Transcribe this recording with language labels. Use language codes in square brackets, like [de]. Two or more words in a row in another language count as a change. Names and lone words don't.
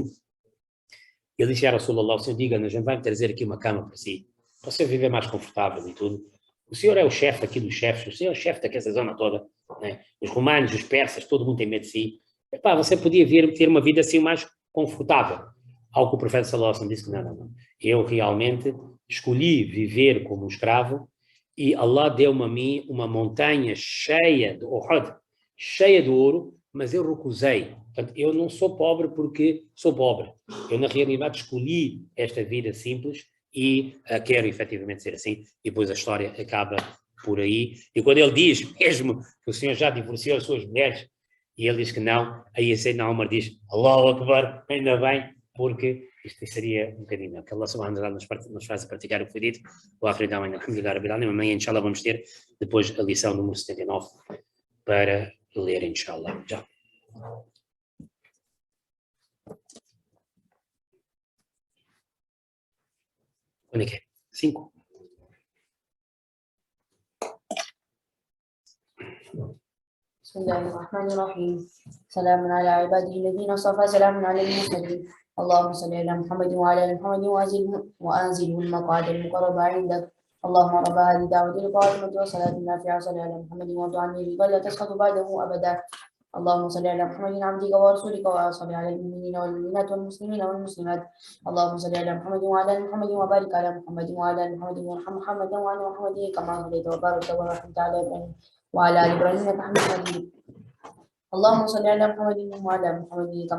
[pt] Ele disse a Rasulullah, o senhor diga-nos, a gente vai trazer aqui uma cama para si, para você viver mais confortável e tudo. O senhor é o chefe aqui dos chefes, o senhor é o chefe daquela zona toda, né? Os romanos, os persas, todo mundo tem medo de si. Epá, você podia vir ter uma vida assim mais confortável. Ao que o profeta [ar] صلى الله عليه وسلم [pt] disse que não. Eu realmente escolhi viver como um escravo e Allah deu-me a mim uma montanha cheia de Uhud, cheia de ouro, mas eu recusei. Portanto, eu não sou pobre porque sou pobre. Eu, na realidade, escolhi esta vida simples e quero efetivamente ser assim. E depois a história acaba por aí. E quando ele diz mesmo que o senhor já divorciou as suas mulheres, e ele diz que não, aí a Sayyidina Umar diz, [ar] الله أكبر, [pt] ainda bem, porque isto seria um bocadinho melhor. Que Allah [ar] سبحانه وتعالى [pt] nos faz praticar o que foi dito. [ar] وآخر دعوانا الحمد لله رب العالمين. [pt] Amanhã, inshallah, vamos ter depois a lição número 79 para ler, inshallah. Já. Quando é que é? 5. [ar] بسم الله الرحمن الرحيم سلام على عباده الذين اصطفى سلام على المرسلين اللهم صل على محمد وعلى ال محمد وانزله المقعد المقرب عندك اللهم رب هذه الدعوة القائمة والصلاة النافعة صل على محمد وتعني ولا تسقط بعده أبدا اللهم صل على محمد عبدك ورسولك وصل على المؤمنين والمؤمنات والمسلمين والمسلمات اللهم صل على محمد وعلى ال محمد وبارك على محمد وعلى ال محمد وارحم محمدا وعلى محمد كما صليت وباركت ورحمت على ابراهيم وعلى ال ابراهيم انك حميد مجيد اللهم صل على محمد وعلى محمد كما